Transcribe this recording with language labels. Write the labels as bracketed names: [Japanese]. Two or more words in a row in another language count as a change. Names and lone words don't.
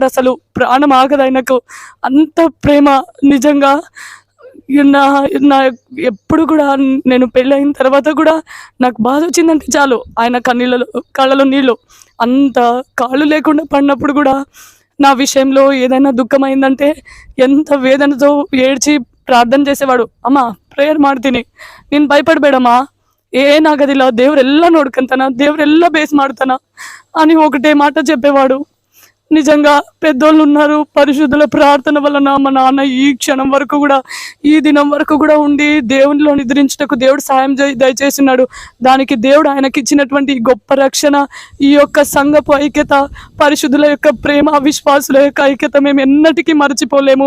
[Telugu] అసలు ప్రాణం ఆగదు ఆయనకు. అంత ప్రేమ నిజంగా. నా ఎప్పుడు కూడా నేను పెళ్ళైన తర్వాత కూడా నాకు బాధ వచ్చిందంటే చాలు ఆయన కళ్ళలో నీళ్ళు. అంత కాళ్ళు లేకుండా పడినప్పుడు కూడా నా విషయంలో ఏదైనా దుఃఖమైందంటే ఎంత వేదనతో ఏడ్చి ಪ್ರಾರ್ಥನೆ చేసేవాడు. [Kannada] ಅಮ್ಮ ಪ್ರೇಯರ್ ಮಾಡ್ತೀನಿ, ನೀನು ಭಯಪಡಬೇಡಮ್ಮ, ಏನಾಗೋದಿಲ್ಲ, ದೇವರೆಲ್ಲ ನೋಡ್ಕೊಂತಾನ, ದೇವರೆಲ್ಲ ಬೇಸ್ ಮಾಡ್ತಾನ [Telugu] అని ఒకటే మాట చెప్పేవాడు. నిజంగా పెద్దోళ్ళు ఉన్నారు. పరిశుద్ధుల ప్రార్థన వలన మా నాన్న ఈ క్షణం వరకు కూడా, ఈ దినం వరకు కూడా ఉండి దేవునిలో నిద్రించుటకు దేవుడు సాయం దయచేస్తున్నాడు. దానికి దేవుడు ఆయనకి ఇచ్చినటువంటి గొప్ప రక్షణ, ఈ యొక్క సంఘపు ఐక్యత, పరిశుద్ధుల యొక్క ప్రేమ, విశ్వాసుల యొక్క ఐక్యత మేము ఎన్నటికీ మర్చిపోలేము.